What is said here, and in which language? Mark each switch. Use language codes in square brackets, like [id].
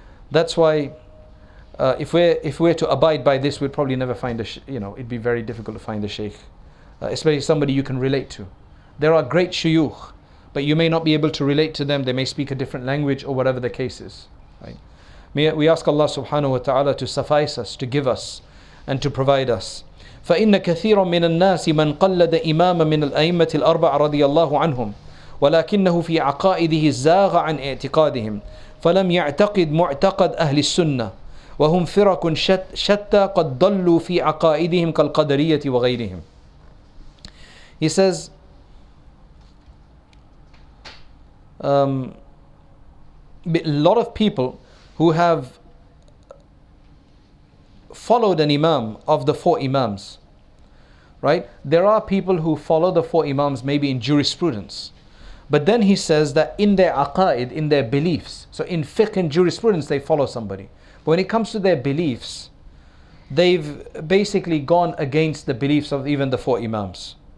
[en] That's why if we're to abide by this, we'd probably never find it'd be very difficult to find a shaykh, especially somebody you can relate to. There are great shuyukh, but you may not be able to relate to them. They may speak a different language or whatever the case is. Right? We ask Allah subhanahu wa ta'ala to suffice us, to give us, and to provide us. [ar] فإن كثيرا من الناس من قلد إماما من الأئمة الأربعة رضي الله عنهم ولكنه في عقائده زاغ عن اعتقادهم فلم يعتقد معتقد أهل السنة وهم فرق شتى قد ضلوا في عقائدهم كالقدرية وغيرهم. [en] He says, a lot of people who have followed an imam of the four imams, right? There are people who follow the four imams maybe in jurisprudence, but then he says that in their aqaid, in their beliefs, so in fiqh and jurisprudence they follow somebody, but when it comes to their beliefs, they've basically gone against the beliefs of even the four imams.